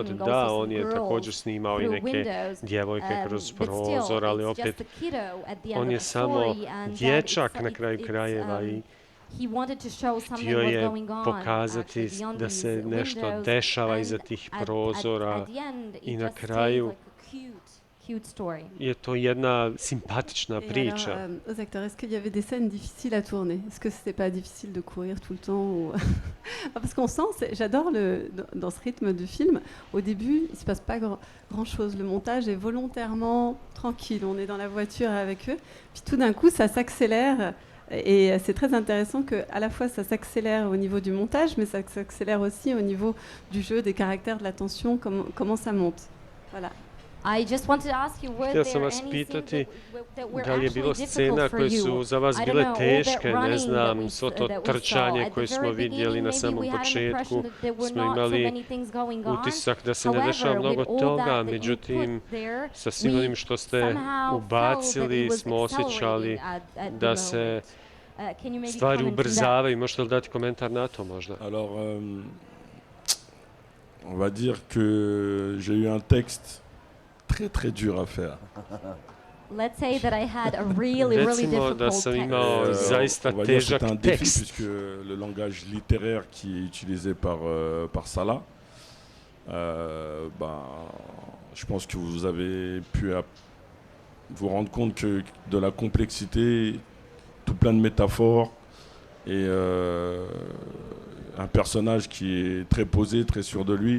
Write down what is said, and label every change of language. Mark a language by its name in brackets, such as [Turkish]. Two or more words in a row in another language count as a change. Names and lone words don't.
[Bosnian] Da, on je također snimao i neke djevojke kroz prozor, ali opet on je samo dječak na kraju krajeva i htio je pokazati da se nešto dešava iza tih prozora i na kraju je to jedna simpatična priča. [French] Alors, aux acteurs, est-ce qu'il y avait des scènes difficiles à tourner? Est-ce que c'était pas difficile de courir tout le temps ou... Parce qu'on sent, j'adore dans ce rythme du film, au début, il se passe pas grand-chose. Le montage est volontairement tranquille. On est dans la voiture avec eux, puis tout d'un coup, ça s'accélère. Et c'est très intéressant qu'à la fois ça s'accélère au niveau du montage, mais ça s'accélère aussi au niveau du jeu, des caractères, de la tension, comment ça monte. Voilà. [Bosnian] Htio sam vas pitati da li je bilo scena koje su za vas bile teške, ne znam, svo to trčanje koje smo vidjeli na samom početku, smo imali utisak da se ne dešava mnogo toga, međutim, sa svim onim što ste ubacili smo osjećali da se stvari ubrzavaju. Možete li dati komentar na to možda? [French] Alors, on va dire que j'ai eu un texte très très dur à faire. [English] Let's say that I had a really difficult [Bosnian] da sam imao zaista težak tekst. [French] Puisque le langage littéraire qui est utilisé par Salah, je pense que vous avez pu vous rendre compte que de la complexité, tout plein de métaphores et un personnage qui est très posé, très sûr de lui.